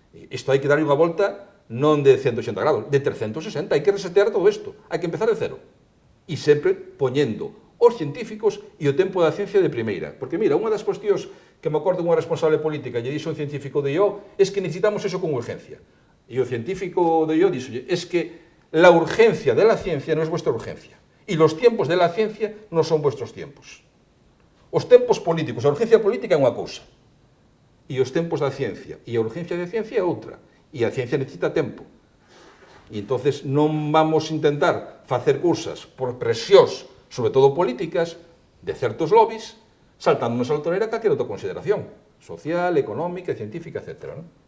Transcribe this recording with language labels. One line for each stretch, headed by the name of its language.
Galician: Isto hai que darlle unha volta non de 180 grados, de 360, hai que resetear todo isto, hai que empezar de cero. E sempre poñendo os científicos e o tempo da ciencia de primeira. Porque, mira, unha das cuestións que me acordo unha responsable política lle dixo un científico de IO
Spanish: es que necesitamos eso con urgencia.
Galician: E o científico de IO dixo,
Spanish: es que la urgencia de la ciencia no es vuestra urgencia. Y los tiempos de la ciencia no son vuestros tiempos.
Galician: Os tempos políticos, a urgencia política é unha cousa. E os tempos da ciencia e a urgencia de ciencia é outra. E a ciencia necesita tempo. E entonces non vamos intentar facer cousas por presións, sobre todo políticas, de certos lobbies, saltándonos a altonera calquera outra consideración, social, económica, científica, etc. ¿no?